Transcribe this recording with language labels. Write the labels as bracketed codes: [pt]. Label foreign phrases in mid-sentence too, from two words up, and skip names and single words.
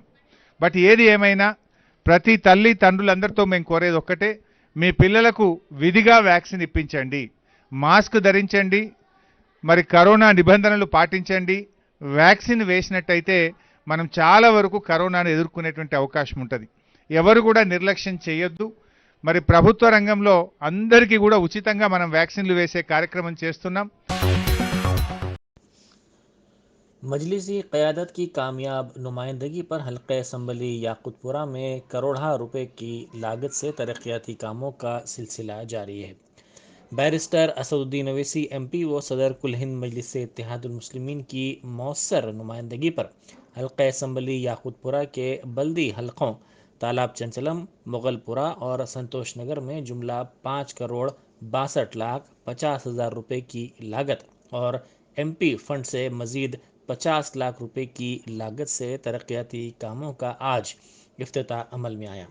[te] బట్ ఏది ఏమైనా ప్రతి తల్లి తండ్రులందరితో మేము కోరేది ఒక్కటే, మీ పిల్లలకు విధిగా వ్యాక్సిన్ ఇప్పించండి, మాస్క్ ధరించండి, మరి కరోనా నిబంధనలు పాటించండి। వ్యాక్సిన్ వేసినట్టయితే మనం చాలా వరకు కరోనాను ఎదుర్కొనేటువంటి అవకాశం ఉంటుంది। ఎవరు కూడా నిర్లక్ష్యం చేయొద్దు। మరి ప్రభుత్వ రంగంలో అందరికీ కూడా ఉచితంగా మనం వ్యాక్సిన్లు వేసే కార్యక్రమం చేస్తున్నాం। [ur] مجلسی قیادت کی کامیاب نمائندگی پر حلقہ اسمبلی یاقوت پورہ میں کروڑہ روپے کی لاگت سے ترقیاتی کاموں کا سلسلہ جاری ہے۔ بیرسٹر اسد الدین اویسی ایم پی و صدر کل ہند مجلس اتحاد المسلمین کی مؤثر نمائندگی پر حلقہ اسمبلی یاقوت پورہ کے بلدی حلقوں تالاب چنچلم، مغل پورہ اور سنتوش نگر میں جملہ 5,62,50,000 روپے کی لاگت اور [en] MP fund [ur] سے مزید 50 لاکھ روپے کی لاگت سے ترقیاتی کاموں کا آج افتتاح عمل میں آیا۔